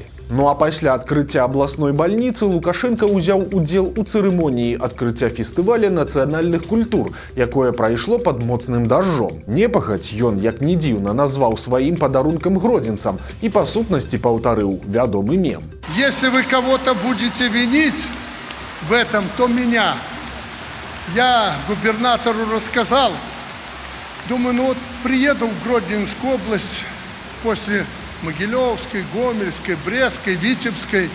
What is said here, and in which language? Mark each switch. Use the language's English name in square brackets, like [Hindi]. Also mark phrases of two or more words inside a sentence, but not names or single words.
[Belarusian] Ну а пасля адкрыцця абласной бальніцы Лукашенко ўзяў удзел у цырымоніі адкрыцця фестываля нацыянальных культур, якое прайшло пад моцным дажджом. Непагадзь ён, як не дзіўна, назваў сваім падарункам гродзенцам і па сутнасці паўтарыў вядомы мем. [Russian] Если вы кого-то будете винить в этом, то меня. Я губернатору рассказал. Думаю, ну вот приеду в Гродненскую область после Могилевской, Гомельской, Брестской, Витебской.